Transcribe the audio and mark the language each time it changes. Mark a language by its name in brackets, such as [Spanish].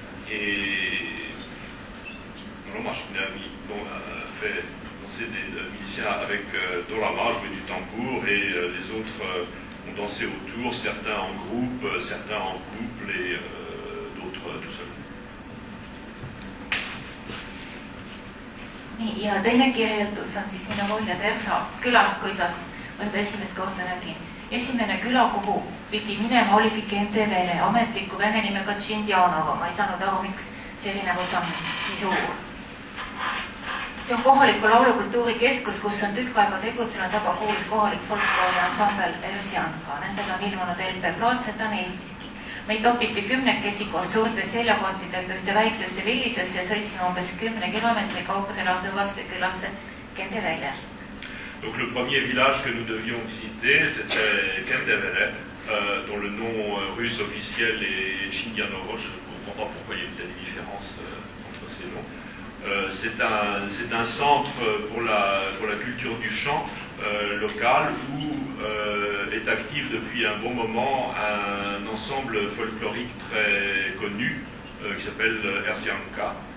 [French] Et normalement, je fait danser des miliciens avec Dorama, jouer du tambour, et les autres ont dansé autour, certains en groupe, certains en couple, et d'autres tout seuls. [Estonian] Nii, ja teine kirjeldus on siis minu mulje Tersa külast, kuidas ma seda esimest korda nägin. Esimene küla, kuhu pidi minema, oligi Kentevele, ametliku vene nimega Tšindjanova. Ma ei saanud aru, miks see erinevus on nii suur. See on kohaliku laulukultuurikeskus, kus on tükk aega tegutsenud väga kuulus kohalik folkloori ansambel Ersianka. Nendel on ilmunud LP-plaat, seda on Eestiski. Meid topiti 10 koos suurte seljakontidega ühte väiksesse villisesse ja sõitsime umbes 10 kilomeetri kaugusele asuvasse külasse Kentevele. [French] Donc le premier village que nous devions visiter, c'était Kendevele, dont le nom russe officiel est Tšindjanovo. Je ne comprends pas pourquoi il y a une telle différence entre ces noms. C'est un centre pour la culture du chant local où est actif depuis un bon moment un ensemble folklorique très connu qui s'appelle Ersianka.